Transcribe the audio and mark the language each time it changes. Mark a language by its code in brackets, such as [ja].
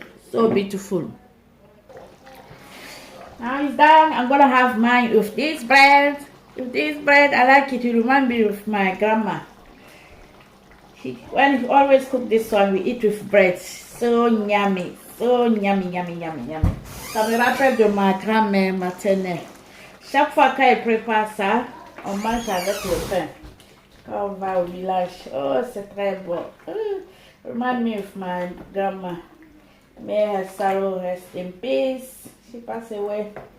[en] So beautiful. Now it's done. I'm gonna have mine with this bread. With this bread, I like it. It reminds me of my grandma. When we always cook this one, we eat with bread. So yummy. So yummy. [fr] Ça me rappelle de ma grand-mère maternelle. Chaque fois qu'elle prépare ça, on mange avec le pain. Quand on va au village, oh c'est très bon. [en] Remind me of my grandma. May her sorrow rest in peace. She passed away.